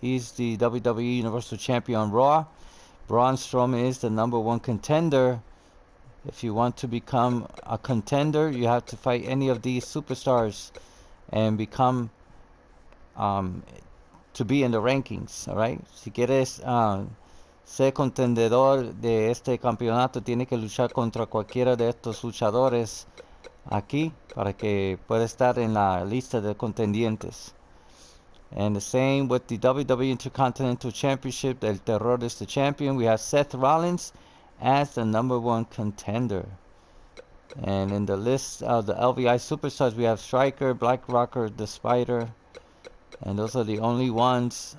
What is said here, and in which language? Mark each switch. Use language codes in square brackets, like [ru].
[en] He's the WWE Universal Champion on Raw. Braun Strowman is the number 1 contender. If you want to become a contender, you have to fight any of these superstars and become to be in the rankings. [es] Alright, si quieres ser contendedor de este campeonato, tiene que luchar contra cualquiera de estos luchadores aquí para que pueda estar en la lista de contendientes. [en] And the same with the WWE Intercontinental Championship. El Terror is the champion. We have Seth Rollins as the number 1 contender. And in the list of the LVI superstars, we have Striker, Black Rocker, the Spider, and those are the only ones.